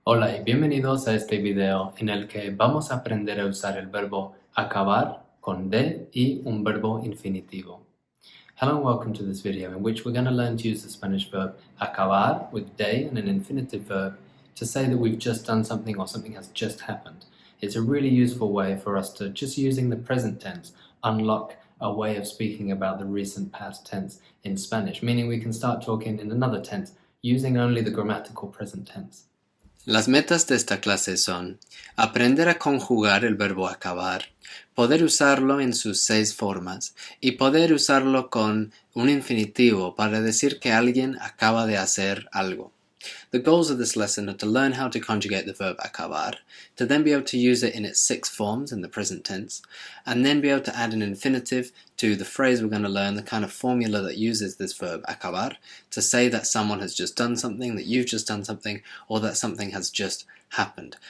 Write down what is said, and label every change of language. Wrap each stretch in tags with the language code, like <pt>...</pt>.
<es>Hola y bienvenidos a este video en el que vamos a aprender a usar el verbo acabar con de y un verbo infinitivo.</es> <en>Hello and welcome to this video in which we're going to learn to use the Spanish verb acabar with de and an infinitive verb to say that we've just done something or something has just happened. It's a really useful way for us to, just using the present tense, unlock a way of speaking about the recent past tense in Spanish, meaning we can start talking in another tense using only the grammatical present tense.</en> <es>Las metas de esta clase son aprender a conjugar el verbo acabar, poder usarlo en sus 6 formas y poder usarlo con un infinitivo para decir que alguien acaba de hacer algo.</es> <en>The goals of this lesson are to learn how to conjugate the verb acabar, to then be able to use it in its 6 forms in the present tense, and then be able to add an infinitive to the phrase we're going to learn, the kind of formula that uses this verb acabar, to say that someone has just done something, that you've just done something, or that something has just happened.</en>